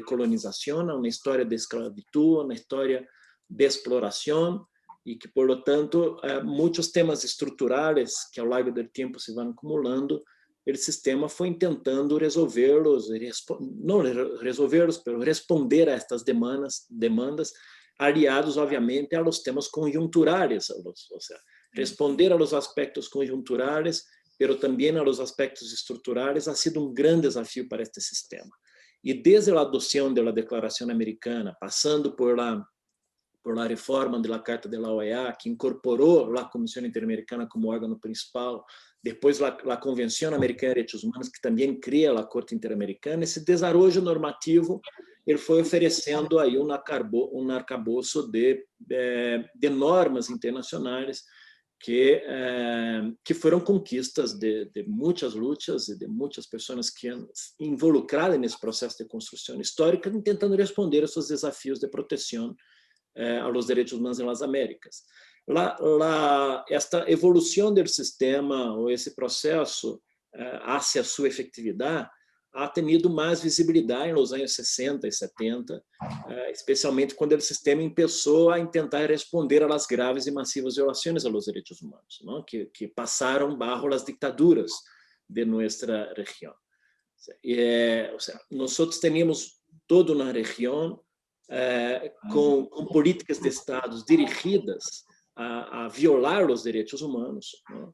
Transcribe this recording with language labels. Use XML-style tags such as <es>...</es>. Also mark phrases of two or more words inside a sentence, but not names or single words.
<es>colonización, a una historia de esclavitud, a una historia de exploración, y que, por lo tanto, muchos temas estruturales que ao largo del tiempo se van acumulando, el sistema fue intentando resolverlos, no resolverlos, pero responder a estas demandas aliados, obviamente, a los temas conjunturales, o sea, responder a los aspectos conjunturales, pero también a los aspectos estruturales, ha sido un gran desafío para este sistema.</es> <pt>E desde a adoção da Declaração Americana, passando</pt> <es>por la</es> <pt>reforma da Carta</pt> <es>de la</es> <pt>OEA, que incorporou a Comissão Interamericana como órgão principal, depois a Convenção Americana de Direitos Humanos, que também cria a Corte Interamericana, esse desarrollo normativo ele foi oferecendo aí um arcabouço de normas internacionais que foram conquistas de muitas lutas e de muitas pessoas que involucradas nesse processo de construção histórica, tentando responder a seus desafios de proteção aos direitos humanos nas Américas. Esta evolução do sistema, ou esse processo hacia sua efetividade,</pt> <es>ha tenido</es> <pt>mais visibilidade nos anos 60 e 70, especialmente quando o sistema começou a tentar responder às graves e massivas violações aos direitos humanos, não? Que passaram bajo as dictaduras de nossa região. Nós tínhamos toda uma região com políticas de Estados dirigidas a violar os direitos humanos, não?</pt>